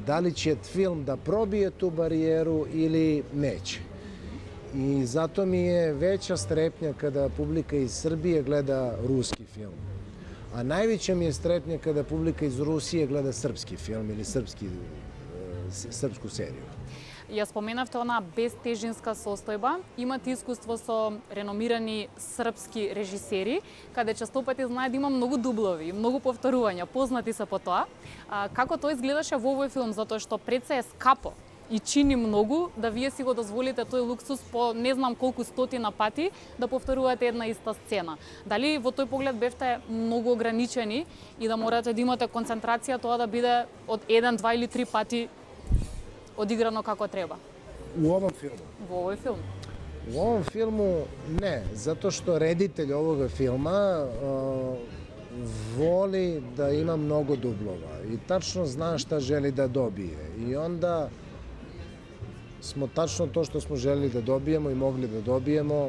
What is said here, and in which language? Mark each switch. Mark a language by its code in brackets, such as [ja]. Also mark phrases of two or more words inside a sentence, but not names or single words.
[sr] Da li će film da probije tu barijeru ili neće. I zato mi je veća strepnja kada publika iz Srbije gleda ruski film. A najveća mi je strepnja kada publika iz Rusije gleda srpski film ili srpsku seriju. [mk] Ја споменавте она безтежинска состојба. Имате искуство со реномирани српски режисери, каде често пати знае да има многу дублови, многу повторувања, познати се по тоа. Како тоа изгледаше во овој филм, затоа што пред се е скапо и чини многу да вие си го дозволите тој луксус по не знам колку стотина пати да повторувате една иста сцена. Дали во тој поглед бевте многу ограничени и да морате да имате концентрација тоа да биде од 1, 2 или 3 пати odigрано како треба? [sr] U ovom filmu? [mk] Во овој филм? [sr] U ovom filmu ne, zato što reditelj ovoga filma voli da ima mnogo dublova i tačno zna šta želi da dobije. I onda smo tačno to što smo želeli da dobijemo i mogli da dobijemo.